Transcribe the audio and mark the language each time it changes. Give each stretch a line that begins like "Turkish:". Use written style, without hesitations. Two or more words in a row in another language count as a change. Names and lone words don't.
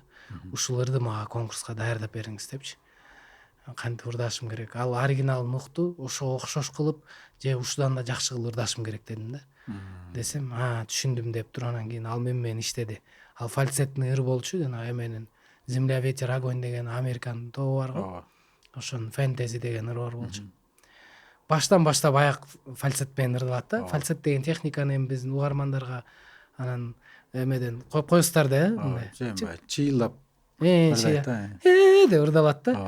Kyrgyz: Ушул ырды мага конкурска даярдап бериңиз депчи. Кантип ырдашым керек? Ал оригиналын укту, ошого окшош кылып, же ушудан да жакшы кылып ырдашым керек дедим да. Десем, түшүндүм деп туруп, анан кийин ал менен иштеди. Ал фальцетный ыр болчу, жана эменин Земля, ветер, огонь деген Американын тобу бар го. Ошонун фэнтези деген ыры бар болчу. Баштан баштап аяк фальцет менен ырдалат да. Фальцет деген техниканы эми биздин угармандарга анан эмеден коюп коесуздар да, мындай. Чыйлап Чыйлап деп ырдалат да.